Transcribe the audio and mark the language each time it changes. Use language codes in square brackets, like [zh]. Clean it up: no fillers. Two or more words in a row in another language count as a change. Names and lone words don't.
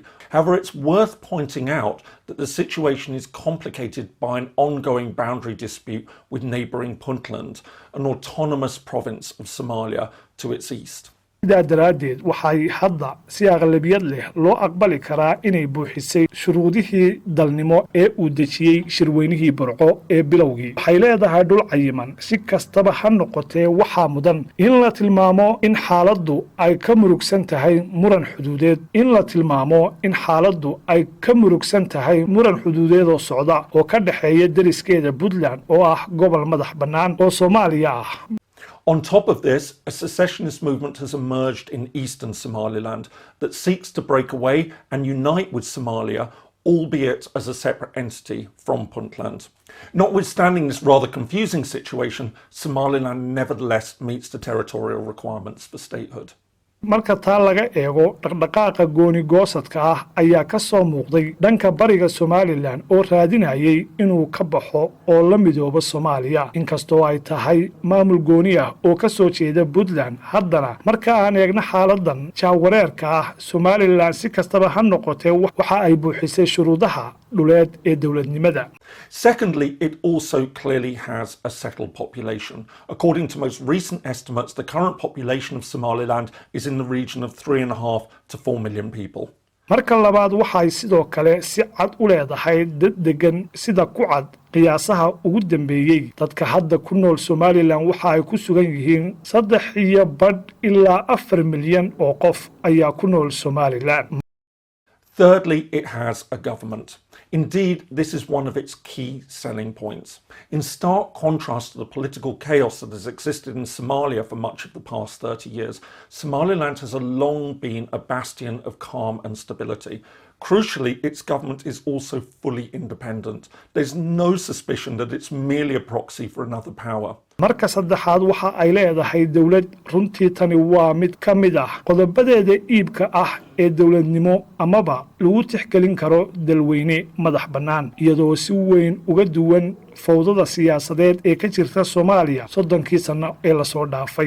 [en] However, it's worth pointing out that the situation is complicated by an ongoing boundary dispute with neighbouring Puntland, an autonomous province of Somalia to its east. [so] sidaa daraaddeed waxay hadda si aqlabiyad leh loo aqbali karaa inay buuxisay shuruudihii dalnimo ee uu dejiyey shirweynihii burco ee bilowgii waxay leedahay dhul cayiman si kastaba ha noqotee waxaa mudan in la tilmaamo in xaaladdu ay ka murugsan tahay muran xuduudeed oo socda oo ka dhexeeya deriskeeda puntland oo ah gobol madax bannaan oo soomaaliya ah. [en] On top of this, a secessionist movement has emerged in eastern Somaliland that seeks to break away and unite with Somalia, albeit as a separate entity from Puntland. Notwithstanding this rather confusing situation, Somaliland nevertheless meets the territorial requirements for statehood. [so] marka taa laga eego dhaqdhaqaaqa gooni goosadka ah ayaa ka soo muuqday dhanka bariga Somaliland oo raadinayay inuu ka baxo oo la midoobo Soomaaliya inkastoo ay tahay maamul gooni ah oo ka soo jeeda Puntland haddana marka aan eegno xaaladan jaawareerka ah Somaliland si kastaba ha noqotee waxa ay buuxisay shuruudaha dhuleed ee dowladnimada. [en] Secondly, it also clearly has a settled population. According to most recent estimates, the current population of Somaliland is in the region of 3.5 to 4 million people. [so] marka labaad waxay sidoo kale si cad u leedahay dad degan sida ku cad qiyaasaha ugu dambeeyay dadka hadda ku nool Somaliland waxa ay ku sugan yihiin 3.5 ilaa 4 milyan oo qof ayaa ku nool Somaliland. [en] Thirdly, it has a government. Indeed, this is one of its key selling points. In stark contrast to the political chaos that has existed in Somalia for much of the past 30 years, Somaliland has long been a bastion of calm and stability. Crucially, its government is also fully independent. There's no suspicion that it's merely a proxy for another power. [so] marka saddexaad waxa ay leedahay dawlad runtii tani waa mid ka mid ah qodobadeeda iibka ah ee dawladnimo amaba lagu tixgelin karo dalweyne madax bannaan iyadoo si weyn uga duwan fowdada siyaasadeed ee ka jirta Soomaaliya 30 sano ee la soo dhaafay.